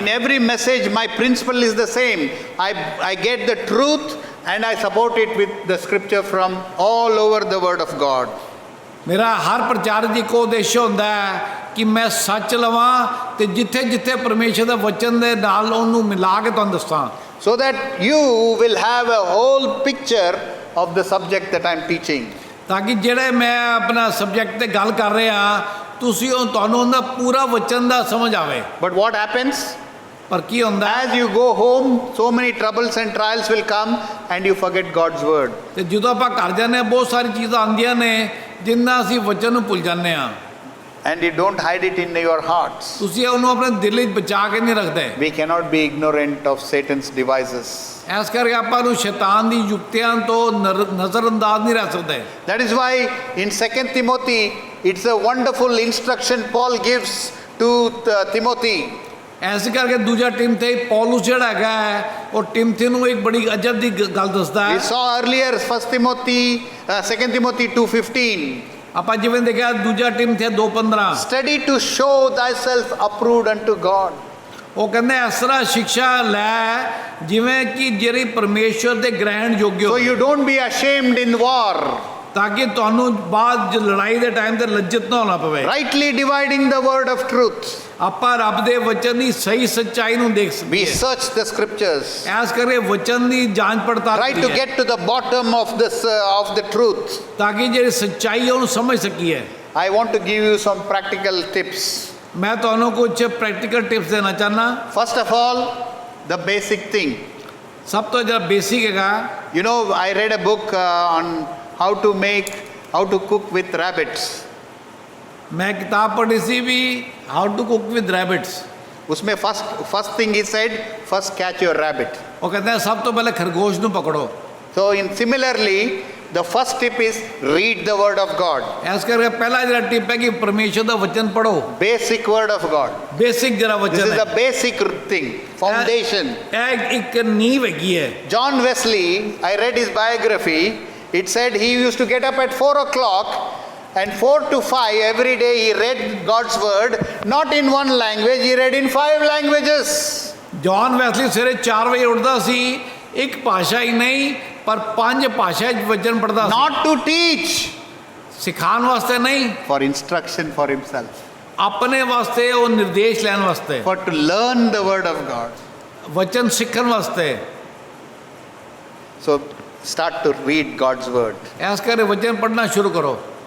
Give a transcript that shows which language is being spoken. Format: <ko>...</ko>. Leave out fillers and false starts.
<en>In every message, my principle is the same. I get the truth and I support it with the scripture from all over the word of God.</en> <pa>ਮੇਰਾ ਹਰ ਪ੍ਰਚਾਰ ਦੀ ਇੱਕੋ ਉਦੇਸ਼ ਹੁੰਦਾ ਹੈ ਕਿ ਮੈਂ ਸੱਚ ਲਵਾਂ ਤੇ ਜਿੱਥੇ ਜਿੱਥੇ ਪਰਮੇਸ਼ਰ ਦੇ ਵਚਨ ਦੇ ਨਾਲ ਉਹਨੂੰ ਮਿਲਾ ਕੇ ਤੁਹਾਨੂੰ ਦੱਸਾਂ,</pa> <en>So that you will have a whole picture of the subject that I'm teaching.</en> <pa>ਤਾਂ ਕਿ ਜਿਹੜੇ ਮੈਂ ਆਪਣਾ ਸਬਜੈਕਟ ਤੇ ਗੱਲ ਕਰ ਰਿਹਾ ਤੁਸੀਂ ਤੁਹਾਨੂੰ ਉਹਦਾ ਪੂਰਾ ਵਚਨ ਦਾ ਸਮਝ ਆਵੇ।</pa> <en>But what happens?</en> <pa>ਪਰ ਕੀ ਹੁੰਦਾ</pa> <en>As you go home, so many troubles and trials will come and you forget God's word.</en> <pa>ਤੇ ਜਦੋਂ ਆਪਾਂ ਘਰ ਜਾਂਦੇ ਹਾਂ ਬਹੁਤ ਸਾਰੀ ਚੀਜ਼ਾਂ ਆਉਂਦੀਆਂ ਨੇ ਜਿੰਨਾ ਅਸੀਂ ਵਚਨ ਨੂੰ ਭੁੱਲ ਜਾਂਦੇ ਹਾਂ।</pa> <en>And you don't hide it in your hearts.</en> <pa>ਤੁਸੀਂ ਉਹਨੂੰ ਆਪਣੇ ਦਿਲ ਵਿੱਚ ਬਚਾ ਕੇ ਨਹੀਂ ਰੱਖਦੇ।</pa> <en>We cannot be ignorant of Satan's devices.</en> <pa>ਇਸ ਕਰਕੇ ਆਪਾਂ ਨੂੰ ਸ਼ੈਤਾਨ ਦੀ ਯੁਕਤੀਆਂ ਤੋਂ ਨਜ਼ਰਅੰਦਾਜ਼ ਨਹੀਂ ਰਹਿ ਸਕਦੇ।</pa> <en>That is why in 2 Timothy, it's a wonderful instruction Paul gives to Timothy.</en> <pa>ਐਸੇ ਕਰਕੇ ਦੂਜਾ ਟਿਮਥੀ ਪੌਲਸ ਜਿਹੜਾ ਹੈਗਾ ਹੈ ਉਹ ਟਿਮਥੀ ਨੂੰ ਇੱਕ ਬੜੀ ਅਜਬ ਦੀ ਗੱਲ ਦੱਸਦਾ</pa> <en>We</en> <pa>ਹੈ।</pa> <en>saw earlier 2 Timothy 2:15.</en> <pa>ਆਪਾਂ ਜਿਵੇਂ ਦੇਖਿਆ ਦੂਜਾ ਟਿਮਥੀ 2:15</pa> <en>Study to show thyself approved unto God.</en> <pa>ਉਹ ਕਹਿੰਦੇ ਇਸ ਤਰ੍ਹਾਂ ਸਿੱਖਿਆ ਲੈ ਜਿਵੇਂ ਕਿ ਜਿਹੜੀ ਪਰਮੇਸ਼ਵਰ ਦੇ ਗ੍ਰਹਿਣ ਯੋਗ</pa> <en>So</en> <pa>ਹੋ,</pa> <en>you don't be ashamed in war.</en> <pa>ਤਾਂ ਕਿ ਤੁਹਾਨੂੰ ਬਾਅਦ ਲੜਾਈ ਦੇ ਟਾਈਮ ਤੇ ਲੱਜਤ ਨਾ ਹੋਣਾ ਪਵੇ।</pa> <en>Rightly dividing the word of truth.</en> <pa>ਆਪਾਂ ਰੱਬ ਦੇ ਵਚਨ ਦੀ ਸਹੀ ਸੱਚਾਈ ਨੂੰ ਦੇਖ</pa> <en>We</en> <pa>ਸਕੀਏ।</pa> <en>search the scriptures.</en> <pa>ਐਸ ਕਰਕੇ ਵਚਨ ਦੀ ਜਾਂਚ ਪੜਤਾਲ</pa> <en>Try to</en> <pa>ਕਰੀਏ</pa> <en>get to the bottom of the truth.</en> <pa>ਤਾਂ ਕਿ ਜਿਹੜੀ ਸੱਚਾਈ ਹੈ ਉਹਨੂੰ ਸਮਝ ਸਕੀਏ।</pa> <en>I want to give you some practical tips.</en> <pa>ਮੈਂ ਤੁਹਾਨੂੰ ਕੁਝ ਪ੍ਰੈਕਟੀਕਲ ਟਿਪਸ ਦੇਣਾ ਚਾਹਨਾ।</pa> <en>First of all, the basic thing.</en> <pa>ਸਭ ਤੋਂ ਜਿਹੜਾ ਬੇਸਿਕ ਹੈਗਾ,</pa> <en>You know, I read a book on how to cook with rabbits.</en> <pa>ਮੈਂ ਕਿਤਾਬ ਪੜ੍ਹੀ ਸੀ ਵੀ</pa> <en>How to cook with rabbits.</en> <hi>उसमें</hi> <en>first thing he said, first catch your rabbit.</en> <pa>ਉਹ ਕਹਿੰਦਾ ਹੈ ਸਭ ਤੋਂ ਪਹਿਲੇ ਖਰਗੋਸ਼ ਨੂੰ ਪਕੜੋ।</pa> <en>So similarly, the first tip is read the word of God.</en> <pa>S ਕਰਕੇ ਪਹਿਲਾ ਜਿਹੜਾ ਟਿਪ ਹੈ ਕਿ ਪਰਮੇਸ਼ਰ ਦਾ ਵਚਨ ਪੜੋ।</pa> <en>Basic word of God.</en> <pa>Basic ਜਿਹੜਾ</pa> <en>This</en> <pa>ਵਚਨ</pa> <en>is</en> <pa>ਹੈ</pa> <en>the basic thing, foundation.</en> <pa>ਇਹ ਇੱਕ ਨੀਂਹ ਹੈਗੀ ਹੈ।</pa> <en>John Wesley, I read his biography. It said he used to get up at 4 o'clock and 4 to 5 every day he read God's word, not in one language, he read in 5 languages.</en> <pa>John Wesley ਸਵੇਰੇ 4 ਵਜੇ ਉੱਠਦਾ ਸੀ, ਇੱਕ ਭਾਸ਼ਾ ਹੀ ਨਹੀਂ ਪਰ 5 ਭਾਸ਼ਾ ਵਿੱਚ ਵਚਨ ਪੜ੍ਹਦਾ ਸੀ।</pa> <en>Not to teach,</en> <pa>ਸਿਖਾਉਣ ਵਾਸਤੇ ਨਹੀਂ,</pa> <en>for instruction for himself,</en> <pa>ਆਪਣੇ ਵਾਸਤੇ ਉਹ ਨਿਰਦੇਸ਼ ਲੈਣ ਵਾਸਤੇ,</pa> <en>for to learn the word of God.</en> <pa>ਵਚਨ ਸਿੱਖਣ ਵਾਸਤੇ।</pa> <en>So start to read God's word.</en> <pa>S ਕਰਕੇ ਵਚਨ ਪੜ੍ਹਨਾ ਸ਼ੁਰੂ ਕਰੋ।</pa>